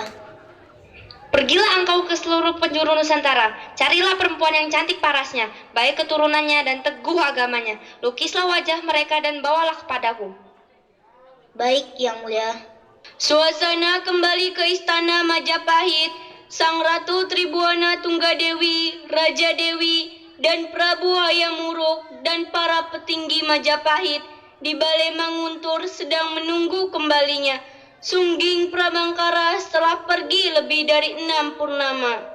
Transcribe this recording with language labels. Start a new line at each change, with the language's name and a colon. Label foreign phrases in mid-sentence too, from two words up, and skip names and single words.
Indonesian: Pergilah engkau ke seluruh penjuru Nusantara. Carilah perempuan yang cantik parasnya, baik keturunannya dan teguh agamanya. Lukislah wajah mereka dan bawalah kepadaku. Baik, yang mulia. Suasana kembali ke istana Majapahit. Sang Ratu Tribuana Tunggadewi, Raja Dewi, dan Prabu Hayam Wuruk dan para petinggi Majapahit di Balai Manguntur sedang menunggu kembalinya Sungging Prabangkara setelah pergi lebih dari 6 purnama.